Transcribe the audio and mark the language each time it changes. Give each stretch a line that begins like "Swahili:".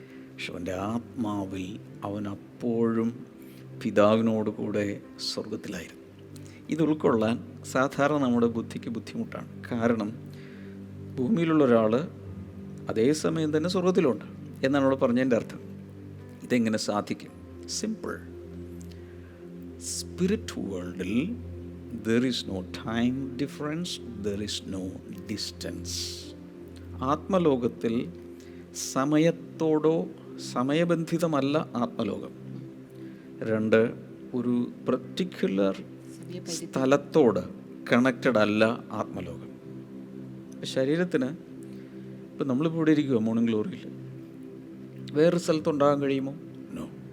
Malayalam: പക്ഷെ അവൻ്റെ ആത്മാവിൽ അവൻ അപ്പോഴും പിതാവിനോട് കൂടെ സ്വർഗത്തിലായിരുന്നു. ഇത് ഉൾക്കൊള്ളാൻ സാധാരണ നമ്മുടെ ബുദ്ധിക്ക് ബുദ്ധിമുട്ടാണ്. കാരണം ഭൂമിയിലുള്ള ഒരാൾ അതേസമയം തന്നെ സ്വർഗത്തിലുണ്ട് എന്നാണ് അവിടെ പറഞ്ഞതിൻ്റെ അർത്ഥം. ഇതെങ്ങനെ സാധിക്കും? സിമ്പിൾ.
English: Spirit വേൾഡിൽ there is no time difference, there is no distance.
Malayalam: ആത്മലോകത്തിൽ സമയത്തോടോ സമയബന്ധിതമല്ല ആത്മലോകം. 2, ഒരു പർട്ടിക്കുലർ സ്ഥലത്തോട് കണക്റ്റഡ് അല്ല ആത്മലോകം. ശരീരത്തിന് ഇപ്പം നമ്മളിപ്പോൾ ഇവിടെ ഇരിക്കുക മോർണിംഗ് ഗ്ലോറിയിൽ, വേറൊരു സ്ഥലത്തുണ്ടാകാൻ കഴിയുമോ? നോ.